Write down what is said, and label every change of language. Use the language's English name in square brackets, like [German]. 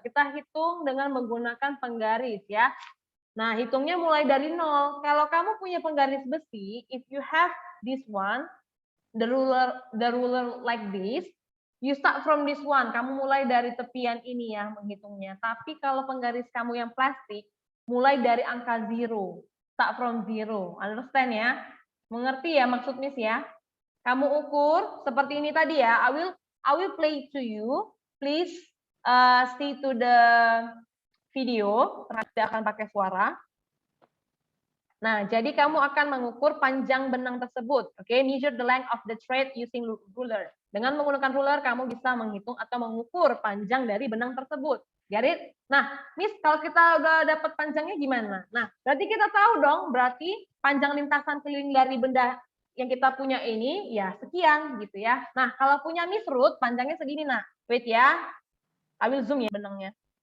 [Indonesian] Kita hitung dengan menggunakan penggaris ya. Nah, hitungnya mulai dari 0. Kalau kamu punya penggaris besi, [English] if you have this one, the ruler like this, you start from this one. [Indonesian] Kamu mulai dari tepian ini ya menghitungnya. Tapi kalau penggaris kamu yang plastik, mulai dari angka 0. [English] Start from 0. Understand [Indonesian] ya? Mengerti ya maksud Miss ya? Kamu ukur seperti ini tadi ya. [English] I will play to you. Please see to the video. [Indonesian] Tidak akan pakai suara. Nah, jadi kamu akan mengukur panjang benang tersebut. [English] Oke, measure the length of the thread using ruler. [Indonesian] Dengan menggunakan ruler, kamu bisa menghitung atau mengukur panjang dari benang tersebut. [English] Get it? [Indonesian] Nah, Miss, kalau kita udah dapat panjangnya gimana? Nah, berarti kita tahu dong, berarti panjang lintasan keliling dari benda yang kita punya ini, ya sekian gitu ya. Nah, kalau punya Miss Ruth, panjangnya segini, nah. [English] Wait ya, I will zoom [Indonesian] ya benangnya.